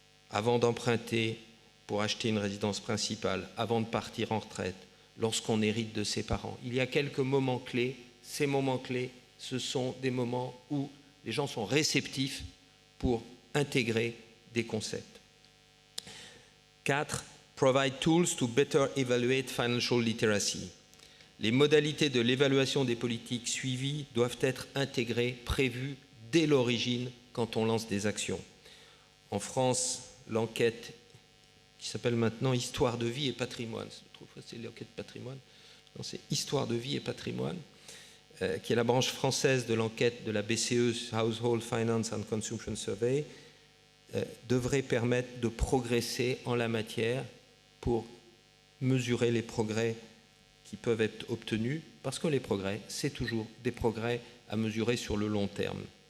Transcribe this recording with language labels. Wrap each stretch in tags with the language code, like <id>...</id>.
<fr>Avant d'emprunter pour acheter une résidence principale, avant de partir en retraite, lorsqu'on hérite de ses parents. Il y a quelques moments clés. Ces moments clés, ce sont des moments où les gens sont réceptifs pour intégrer des concepts. 4.</fr> <en>Provide tools to better evaluate financial literacy.</en> <fr>Les modalités de l'évaluation des politiques suivies doivent être intégrées, prévues dès l'origine quand on lance des actions. En France, l'enquête qui s'appelle maintenant Histoire de vie et patrimoine, c'est l'enquête patrimoine, non, c'est Histoire de vie et patrimoine, qui est la branche française de l'enquête de la BCE, Household Finance and Consumption Survey, devrait permettre de progresser en la matière pour mesurer les progrès qui peuvent être obtenus, parce que les progrès, c'est toujours des progrès à mesurer sur le long terme.</fr>